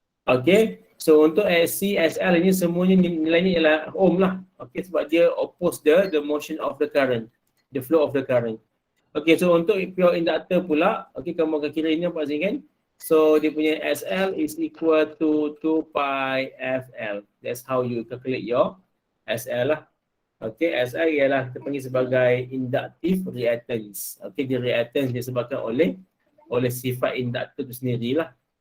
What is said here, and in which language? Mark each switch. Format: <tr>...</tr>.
<ms>Okay, so untuk SC, SL ini semuanya nilainya ialah ohm lah.</ms> <en>Okay,</en> <ms>sebab dia</ms> <en>oppose the motion of the current, the flow of the current.</en> <ms>Okay, so untuk pure inductor pula, okay, kamu akan kira ini apa sih kan?</ms> <en>So</en> <ms>dia punya</ms> <en>SL is equal to 2 pi FL. That's how you calculate your SL lah.</en> <ms>Okay, SL ialah kita panggil sebagai inductive reactance. Okay, dia reactance disebabkan oleh sifat inductor itu sendirilah.</ms>